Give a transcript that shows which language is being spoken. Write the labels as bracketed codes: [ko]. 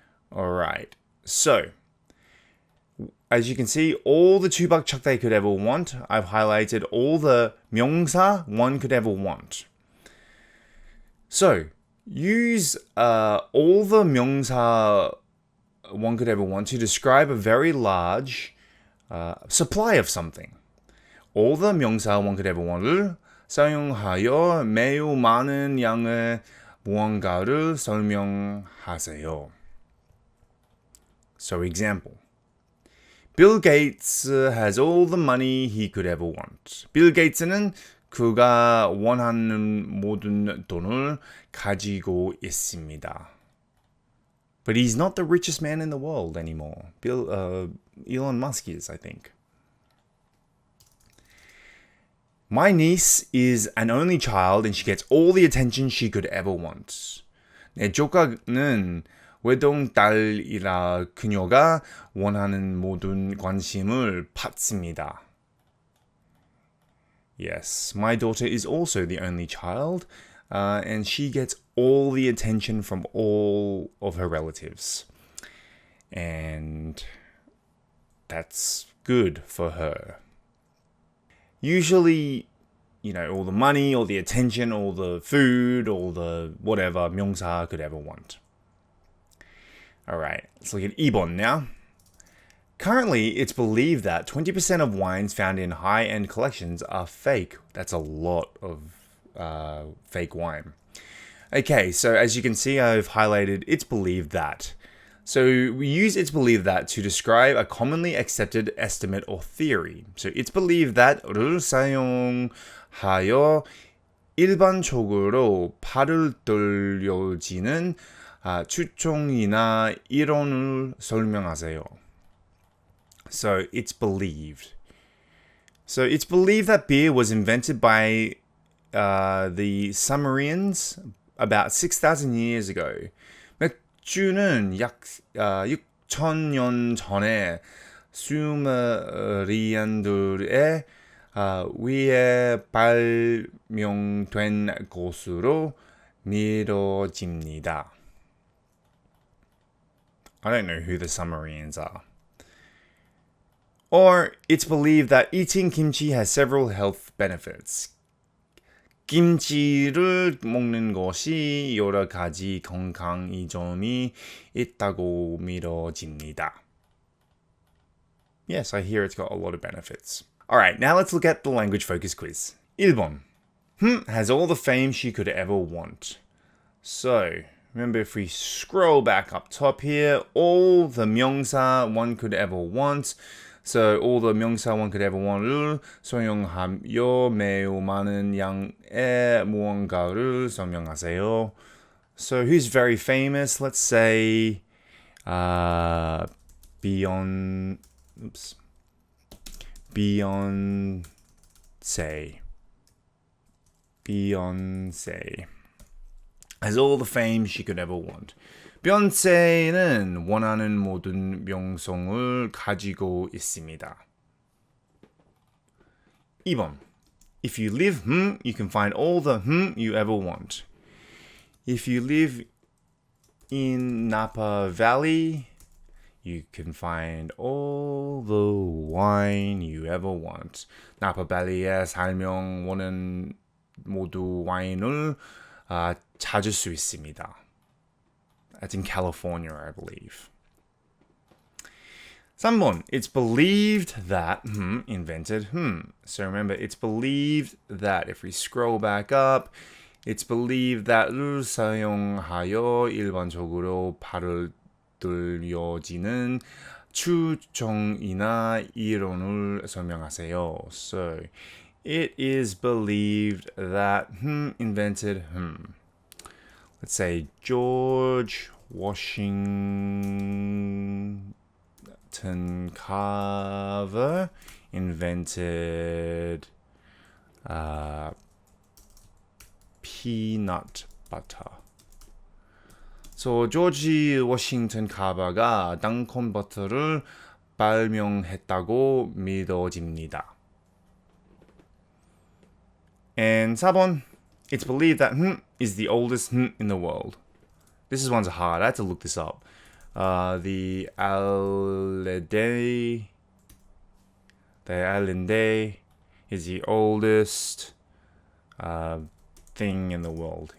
[en] Alright, so as you can see, all the $2 chuck they could ever want. I've highlighted all the 명사 one could ever want. So use all the 명사 one could ever want to describe a very large supply of something. All the 명사 one could ever want [ko] 을 사용하여 매우 많은 양의 무언가를 설명하세요. [en] So example. Bill Gates has all the money he could ever want. [ko] 빌 게이츠는 그가 원하는 모든 돈을 가지고 있습니다. [en] But he's not the richest man in the world anymore. Elon Musk is, I think. My niece is an only child and she gets all the attention she could ever want. [ko] 내 조카는 외동딸이라 그녀가 원하는 모든 관심을 받습니다. [en] Yes, my daughter is also the only child, and she gets all the attention from all of her relatives. And that's good for her. Usually, all the money, all the attention, all the food, all the whatever 명사 could ever want. Alright, let's look at 2번 now. Currently, it's believed that 20% of wines found in high-end collections are fake. That's a lot of fake wine. Okay, so as you can see, I've highlighted it's believed that. So we use it's believed that to describe a commonly accepted estimate or theory. So it's believed that [ko] 를 사용하여 일반적으로 팔을 돌려지는 추정이나 이론을 설명하세요. [en] So it's believed. So it's believed that beer was invented by the Sumerians about 6,000 years ago. [ko] 맥주는 약 6,000년 전에 수메리안들에 의해 발명된 것으로 믿어집니다. [en] I don't know who the Sumerians are. Or it's believed that eating kimchi has several health benefits. [ko] 김치를 먹는 것이 여러 가지 건강 이점이 있다고 믿어집니다. [en] Yes, I hear it's got a lot of benefits. Alright, now let's look at the language focus quiz. [ko] 1번. [en] Has all the fame she could ever want. So, remember, if we scroll back up top here, all the 명사 one could ever want. So all the 명사 one could ever want [ko] 를 사용하여 매우 많은 양의 무언가를 설명하세요. [en] So who's very famous? Let's say Beyonce has all the fame she could ever want. [ko] 비욘세는 원하는 모든 명성을 가지고 있습니다. 2번. [en] If you live, you can find all the you ever want. If you live in Napa Valley, you can find all the wine you ever want. [ko] Napa Valley에 살면 원하는 모두 와인을 찾을 수 있습니다. [en] That's in California, I believe. [ko] 3번. [en] It's believed that invented So remember, it's believed that. If we scroll back up, it's believed that [ko] 를 사용하여 일반적으로 팔을 돌려지는 추정이나 이론을 설명하세요. [en] So it is believed that invented Let's say George Washington Carver invented peanut butter. [ko] So 조지 워싱턴 카바가 땅콩 버터를 발명했다고 믿어집니다. [en] And 4번, it's believed that is the oldest in the world. This one's hard. I had to look this up. The Allende is the oldest thing in the world.